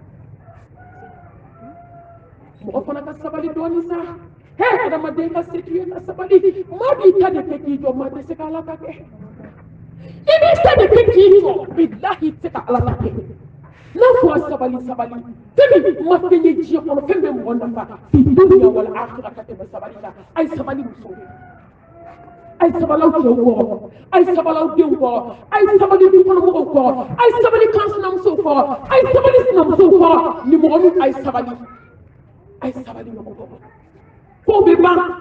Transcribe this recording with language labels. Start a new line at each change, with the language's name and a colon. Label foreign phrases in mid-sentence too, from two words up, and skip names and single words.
Bambara: mɔgɔ fana ka sabali dɔɔnin sa adamaden ka se k'i ye ka sabali maa b'i ta de kɛ k'i jɔ maa tɛ se ka ala ta kɛ i b'i ta de kɛ k'i jɔ billahi i tɛ se ka ala ta kɛ n'a fɔra sabali fɛn min ma fɛn ye diɲɛ kɔnɔ fɛn bɛ mɔgɔ nafa
Arabic: في الدنيا والآخرة
Bambara: ka tɛmɛ sabali la a ye sabali muso a ye sabali aw cɛw kɔrɔ a ye sabali aw denw kɔrɔ a ye sabali dukɔnɔmɔgɔw kɔrɔ a ye sabali kansinamusow kɔrɔ a ye sabali sinamusow kɔrɔ ni mɔgɔ min a ye sabali ɲɔgɔn kɔrɔ k'o bɛ ban